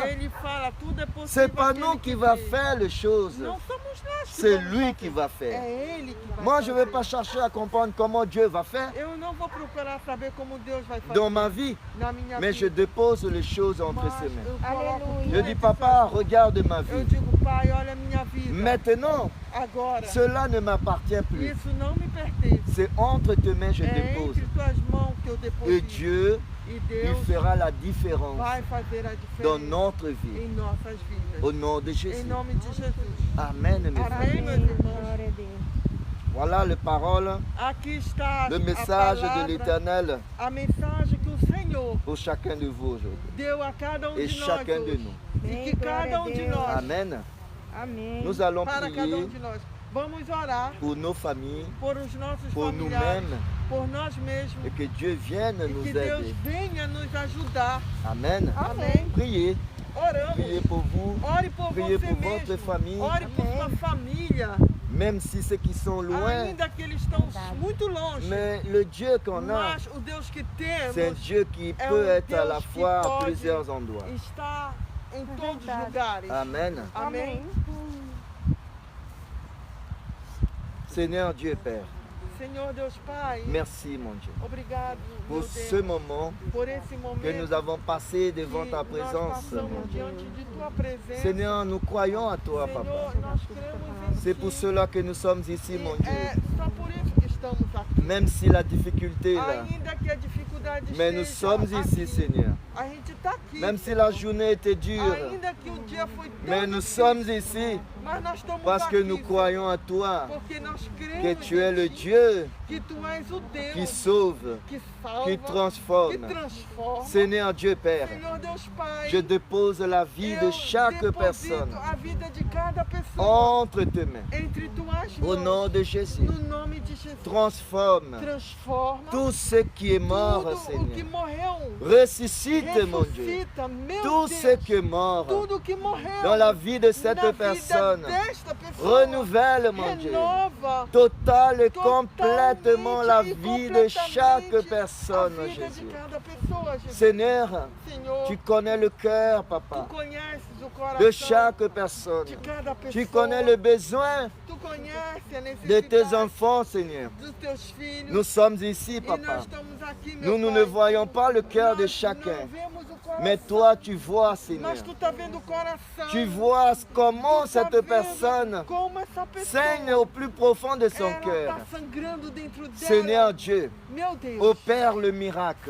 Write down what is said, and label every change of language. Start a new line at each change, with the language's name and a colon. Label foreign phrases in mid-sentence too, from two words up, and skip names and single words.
Portuguese: Ele fala, tudo é possível.
French: C'est pas
Portuguese: àquele
French: nous
Portuguese: que
French: qui va
Portuguese: crê.
French: faire les choses.
Portuguese: Não somos nós que
French: C'est
Portuguese: vamos
French: lui
Portuguese: fazer.
French: qui va faire.
Portuguese: É ele que vai
French: Moi, je ne
Portuguese: fazer.
French: vais pas chercher à comprendre comment Dieu va faire
Portuguese: Eu não vou procurar saber como Deus vai fazer
French: dans ma vie,
Portuguese: na minha
French: mais je
Portuguese: vida.
French: dépose les choses entre
Portuguese: Mas
French: ses mains.
Portuguese: eu coloco Aleluia. tudo
French: Je dis,
Portuguese: entre
French: papa,
Portuguese: suas
French: regarde ma
Portuguese: mãos. Eu
French: vie.
Portuguese: digo, pai, olha a minha vida.
French: Maintenant,
Portuguese: Agora,
French: cela ne m'appartient plus.
Portuguese: isso não me pertence.
French: C'est entre tes mains que je
Portuguese: É
French: dépose.
Portuguese: entre tuas mãos que eu
French: Et
Portuguese: deposito.
French: Dieu,
Portuguese: E
French: il
Portuguese: Deus
French: fera la différence
Portuguese: vai fazer a
French: dans
Portuguese: diferença
French: notre vie.
Portuguese: em nossas vidas.
French: Au nom de
Portuguese: Em
French: Jésus.
Portuguese: nome de Jesus.
French: Amen, mes frères.
Portuguese: Amém, meus Amém. irmãos. Glória a Deus.
French: Voilà les paroles,
Portuguese: Aqui está
French: le
Portuguese: a
French: message de
Portuguese: palavra,
French: l'Éternel
Portuguese: a mensagem que o Senhor
French: pour chacun de vous aujourd'hui.
Portuguese: deu a cada
French: Et
Portuguese: de nós
French: chacun de
Portuguese: hoje.
French: nous.
Portuguese: E Amém, que glória cada a de Deus. nós,
French: Amen.
Portuguese: Amém.
French: Nous allons
Portuguese: para cada
French: prier
Portuguese: de nós, vamos orar
French: pour nos familles,
Portuguese: por os nossos
French: pour
Portuguese: familiares,
French: nous-mêmes,
Portuguese: por nós mesmos,
French: et que Dieu vienne
Portuguese: e
French: nous
Portuguese: que Deus
French: aider.
Portuguese: venha nos ajudar.
French: Amen.
Portuguese: Amém.
French: Priez,
Portuguese: Oramos.
French: priez pour vous,
Portuguese: Ore por
French: priez
Portuguese: você
French: pour votre
Portuguese: mesmo.
French: famille,
Portuguese: Ore por sua família.
French: même si ceux qui sont loin.
Portuguese: Ainda que eles estão muito longe.
French: Mais le Dieu qu'on a,
Portuguese: Mas o Deus que
French: c'est un
Portuguese: temos
French: Dieu qui
Portuguese: é
French: peut
Portuguese: um
French: être à la
Portuguese: Deus que
French: fois à
Portuguese: pode
French: plusieurs endroits.
Portuguese: está em todos os verdade. lugares.
French: Amen.
Portuguese: Amém.
French: Seigneur Dieu Père,
Portuguese: Senhor Deus Pai,
French: merci mon Dieu
Portuguese: obrigado,
French: pour
Portuguese: meu
French: ce
Portuguese: Deus,
French: moment
Portuguese: por esse momento
French: que nous avons passé devant
Portuguese: que
French: ta
Portuguese: nós
French: présence.
Portuguese: passamos diante de Tua presença.
French: Seigneur, nous croyons à toi,
Portuguese: Senhor,
French: Papa.
Portuguese: nós cremos em
French: C'est
Portuguese: Ti.
French: pour cela que nous sommes ici,
Portuguese: E
French: mon Dieu.
Portuguese: é só por isso que estamos aqui.
French: Même si la difficulté est là.
Portuguese: Ainda que a dificuldade
French: Mais nous
Portuguese: esteja
French: sommes
Portuguese: aqui,
French: ici, Seigneur.
Portuguese: a gente está aqui.
French: Même si la journée était dure.
Portuguese: Ainda que o dia foi tão
French: Mais nous
Portuguese: difícil,
French: sommes ici
Portuguese: mas nós estamos
French: parce que
Portuguese: aqui,
French: nous croyons à toi.
Portuguese: porque nós
French: Que
Portuguese: cremos
French: tu es
Portuguese: em
French: le
Portuguese: Ti,
French: Dieu
Portuguese: que Tu és o Deus
French: qui sauve,
Portuguese: que salva,
French: qui
Portuguese: que
French: transforme.
Portuguese: transforma.
French: Seigneur Dieu Père,
Portuguese: Senhor Deus Pai,
French: je dépose la vie de
Portuguese: eu
French: chaque
Portuguese: deposito
French: personne
Portuguese: a vida de cada pessoa
French: entre tes mains.
Portuguese: entre Tuas
French: Au
Portuguese: mãos,
French: nom de Jésus,
Portuguese: no nome de Jesus.
French: transforme
Portuguese: Transforma
French: tout ce qui est mort,
Portuguese: tudo o que
French: Seigneur.
Portuguese: morreu.
French: Ressuscite, mon Dieu,
Portuguese: Ressuscita, meu
French: tout
Portuguese: Deus,
French: ce qui est mort
Portuguese: tudo que morreu
French: dans la vie de cette
Portuguese: na
French: personne.
Portuguese: vida desta pessoa.
French: Renouvelle, mon Dieu,
Portuguese: Renova
French: total et
Portuguese: totalmente
French: complètement la
Portuguese: e
French: vie de chaque
Portuguese: completamente
French: personne,
Portuguese: a vida
French: Jésus.
Portuguese: de cada pessoa, Jesus.
French: Seigneur,
Portuguese: Senhor,
French: tu connais le cœur,
Portuguese: Tu
French: Papa,
Portuguese: conheces o coração
French: de chaque personne.
Portuguese: de cada pessoa.
French: Tu connais le besoin
Portuguese: Tu conheces a
French: de tes
Portuguese: necessidade
French: enfants, Seigneur.
Portuguese: dos teus filhos.
French: Nous sommes ici,
Portuguese: E nós
French: Papa.
Portuguese: estamos aqui, meu
French: Nous
Portuguese: Pai.
French: ne voyons pas le cœur de
Portuguese: Nós
French: chacun.
Portuguese: não vemos o coração,
French: Mais toi, tu vois, Seigneur.
Portuguese: mas Tu tá vendo o coração.
French: Tu vois comment
Portuguese: Tu tá
French: cette
Portuguese: vendo
French: personne
Portuguese: como essa pessoa
French: saigne au plus profond de son
Portuguese: ela
French: cœur.
Portuguese: tá sangrando dentro dela.
French: Seigneur Dieu,
Portuguese: Meu Deus,
French: opère le miracle